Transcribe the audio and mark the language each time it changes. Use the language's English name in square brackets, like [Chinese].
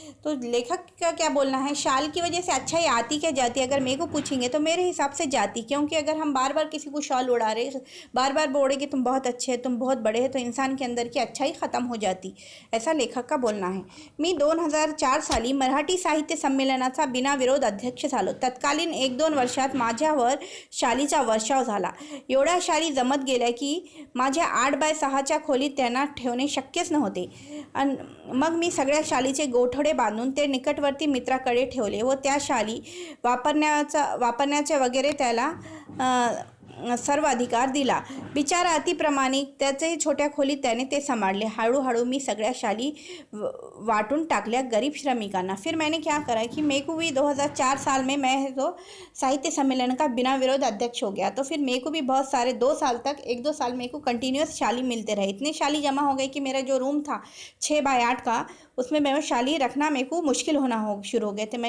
[Hindi] तो लेखक का क्या बोलना है, शाल की वजह से अच्छाई आती क्या जाती, अगर मेरे को पूछेंगे तो मेरे हिसाब से जाती. क्योंकि अगर हम बार बार किसी को शॉल उड़ा रहे, बार बार बोले कि तुम बहुत अच्छे हैं, तुम बहुत बड़े हैं, तो इंसान के अंदर की अच्छाई ख़त्म हो जाती, ऐसा लेखक का बोलना है. [Marathi] मी 2004 साली मराठी साहित्य संमेलनाचा बिनाविरोध अध्यक्ष झालो. तत्कालीन 1-2 वर्षात माझ्यावर शालीचा वर्षाव झाला. एवढ्या शाली जमत गेल्या की माझ्या 8x6च्या खोलीत त्यांना ठेवणे शक्यच नव्हते. मग मी सगळ्या शालीचे गोठडे बांधून ते निकटवर्ती मित्राकडे ठेवले व त्या शाली वापरण्याचे वगैरे त्याला सर्व अधिकार दिला. बिचारा अतिप्रमाणिक, त्याचे छोट्या खोलीत त्याने ते सांभाळले. हळूहळू मी सगळ्या शाली वाटून टाकल्या गरीब श्रमिकांना. [Hindi] फिर मैंने क्या करा कि मेरे को भी 2004 साल में मैं तो साहित्य सम्मेलन का बिना विरोध अध्यक्ष हो गया. तो फिर मेरे को भी बहुत सारे 2 साल तक 1-2 साल मेरे को कंटिन्यूस शाली मिलते रहे. इतने शाली जमा हो गए कि मेरा जो रूम था 6x8 का, उसमें मैं शाली रखना मेरे को मुश्किल होना शुरू हो गए थे.